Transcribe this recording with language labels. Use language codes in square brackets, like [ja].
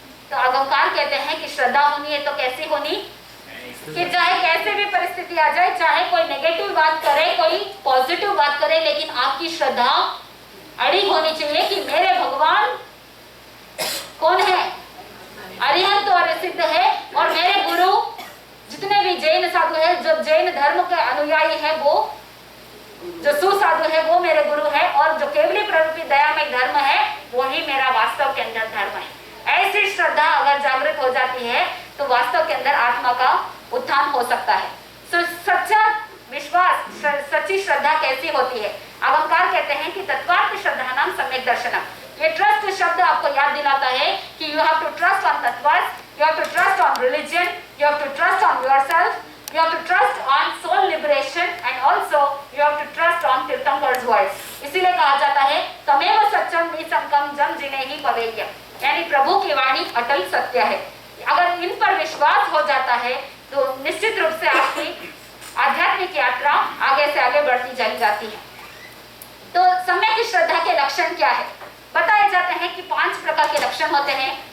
[hi] तो आगमकार कहते हैं कि श्रद्धा होनी है तो कैसी होनी, कि चाहे कैसे भी परिस्थिति आ जाए, चाहे कोई नेगेटिव बात करे, कोई पॉजिटिव बात करे, लेकिन आपकी श्रद्धा अड़ी होनी चाहिए कि मेरे भगवान कौन है, अरिहंत और सिद्ध है, और मेरे गुरु जितने भी जैन साधु है, जो जैन धर्म के अनुयायी है, वो जो सुसाधु है वो मेरे गुरु है, और जो केवली प्रवृत्ति दयामय धर्म है वही मेरा वास्तव के अंदर धर्म है। ऐसी श्रद्धा अगर जागृत हो जाती है तो वास्तव के अंदर आत्मा का उत्थान हो सकता है। सच्चा विश्वास, सच्ची श्रद्धा कैसी होती है? आगमकार कहते हैं कि तत्वार्थ श्रद्धा नाम सम्यक दर्शनम। ये ट्रस्ट शब्द आपको याद दिलाता है कि [en] You have to trust on तत्वार्थ, you have to trust on religion, you have to trust on yourself, you have to trust on soul liberation, and also you have to trust on Tirthankar's voice। [hi] इसीलिए कहा जाता है तमेव सत्यम निसंकम जम जिने ही पवेय्य, यानी प्रभु की वाणी अटल सत्य है। अगर इन पर विश्वास हो जाता है तो निश्चित रूप से आपकी आध्यात्मिक यात्रा आगे से आगे बढ़ती चली जाती है। तो सम्यक की श्रद्धा के लक्षण क्या है? बताए जाते हैं कि 5 प्रकार के लक्षण होते हैं।